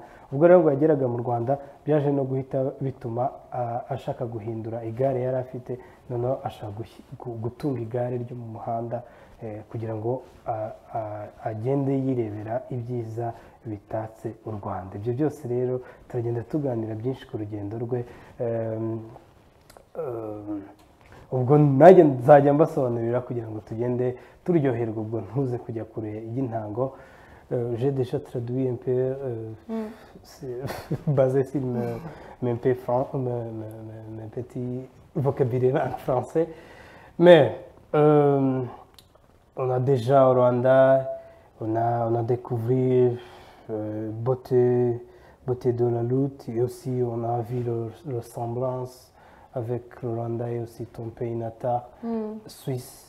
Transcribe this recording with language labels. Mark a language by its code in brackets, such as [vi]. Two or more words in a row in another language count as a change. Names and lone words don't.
[rw] Ubwo rero ngo yageraga mu Rwanda byaje no guhita bituma ashaka guhindura igare yari afite, noneho ashaka gutunga igare ryo mu muhanda kugira ngo agende yirebera ibyiza bitatse u Rwanda. Ibyo byose rero turagenda tuganira byinshi ku rugendo rwe, ubwo nanjye nzajya mbasobanurira kugira ngo tugende turyoherwa, ubwo ntuze kujya kure y'intango. [fr] J'ai déjà traduit un peu, basé sur mes petits vocabulaires en français. Mais on a déjà au Rwanda, on a découvert beauté de la lutte, et aussi on a vu le ressemblance avec le Rwanda et aussi ton pays natal, Suisse.